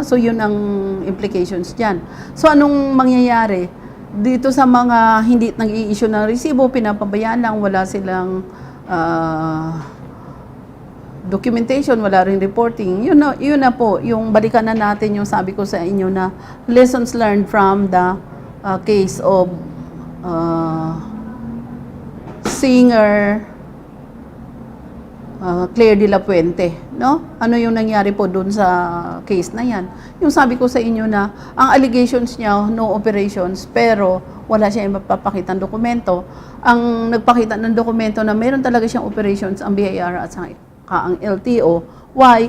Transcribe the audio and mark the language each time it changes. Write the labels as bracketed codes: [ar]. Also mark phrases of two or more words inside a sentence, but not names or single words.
[tl] So yun ang implications diyan. So anong mangyayari dito sa mga hindi nag-i-issue ng resibo, pinapabayaan lang, wala silang documentation, wala ring reporting. Yun na po, yung balikan na natin yung sabi ko sa inyo na [en] lessons learned from the case of singer [tl] Claire de la Puente, no? Ano yung nangyari po doon sa case na yan? Yung sabi ko sa inyo na ang allegations niya, [en] no operations, [tl] pero wala siya mapapakita ng dokumento. Ang nagpakita ng dokumento na meron talaga siyang operations ang BIR at saka ang LTO. Why?